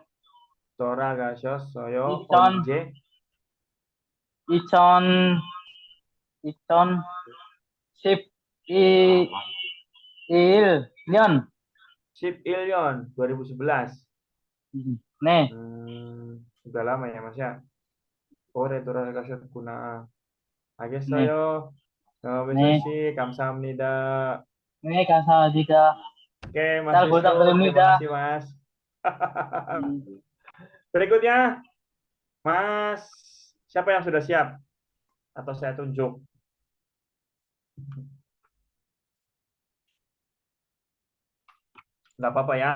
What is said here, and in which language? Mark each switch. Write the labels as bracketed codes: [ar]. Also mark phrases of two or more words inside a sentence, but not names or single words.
[ko] 돌아가셨어요. 2000, 언제? 2000, 2011년. 11년 2011. 네, [id] Udah lama ya Mas ya. [ko] 올해 돌아가셨구나. 네, 알겠어요. wisnu 네, 씨 감사합니다. 네, 감사합니다. [id] Oke, Mas [ko] 잘 [id] Wisnu, terima [ko] 부탁드립니다. [id] kasih Mas. Berikutnya, Mas, siapa yang sudah siap? Atau saya tunjuk? Nggak apa-apa ya.